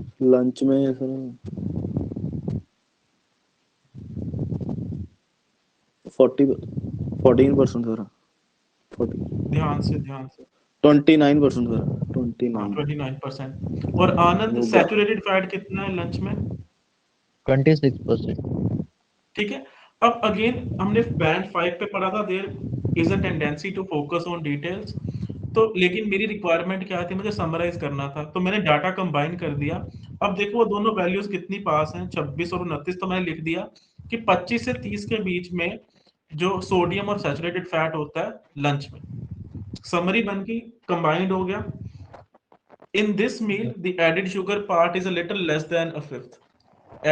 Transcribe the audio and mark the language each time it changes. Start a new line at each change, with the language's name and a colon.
Hindi: Lunch में sir 14% sir. 40 ध्यान से 29% सर। 29। 29%। और आनंद, सैचुरेटेड फैट कितना है लंच में? 26%। ठीक है। अब अगेन हमने बैंड 5 पे पढ़ा था
English: There is a tendency to focus on details.
Hindi: तो लेकिन मेरी रिक्वायरमेंट क्या थी, मुझे समराइज करना था, तो मैंने डाटा कंबाइन कर दिया। अब देखो वो दोनों वैल्यूज कितनी पास हैं, 26 और 29, तो मैंने लिख दिया कि 25 से 30 के बीच में जो सोडियम और सैचुरेटेड फैट होता है लंच में। समरी बन गई, कंबाइंड हो गया।
English: In this meal the added sugar part is a little less than a fifth.